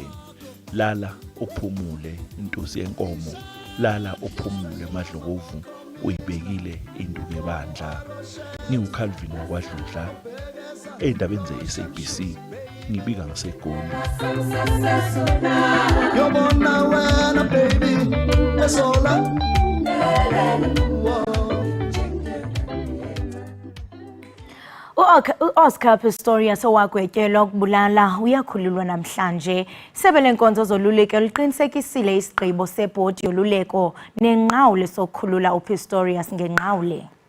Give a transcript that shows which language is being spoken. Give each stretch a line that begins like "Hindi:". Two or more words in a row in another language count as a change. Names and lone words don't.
Zulu: Lala uphumule Ntusi Yenkomo, lala uphumule Madlokovu, uyibekile induku ebandla. NginguCalvin wakwaDludla endabeni ze-SABC, ngibika ngaseGoli. Yobona wena baby esola
Xhosa: U-Oscar Pistorius owagwetyelwa ukubulala uyakhululwa namhlanje. Isebe lenkonzo zoluleko liqinisekisile isigqibo sebhodi yoluleko nenqawule sokukhulula uPistorius ngenqawule.